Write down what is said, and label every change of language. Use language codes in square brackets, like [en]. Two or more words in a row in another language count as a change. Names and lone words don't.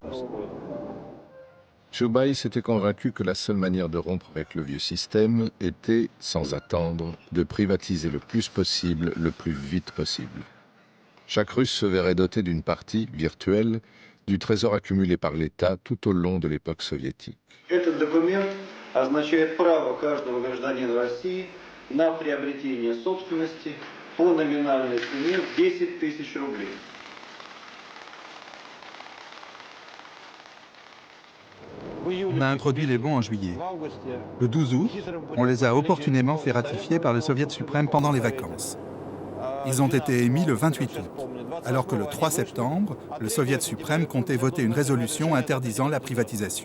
[fr] Chubais s'était convaincu que la seule manière de rompre avec le vieux système était, sans attendre, de privatiser le plus possible, le plus vite possible. Chaque Russe se verrait doté d'une partie, virtuelle, du trésor accumulé par l'État tout au long de l'époque soviétique. [ru] Этот документ означает право каждого гражданина России на приобретение собственности по номинальной цене 10 тысяч рублей. [fr] On a introduit les bons en juillet. Le 12 août, on les a opportunément fait ratifier par le Soviet suprême pendant les vacances. Ils ont été émis le 28 août, alors que le 3 septembre, le Soviet suprême comptait voter une résolution interdisant la privatisation.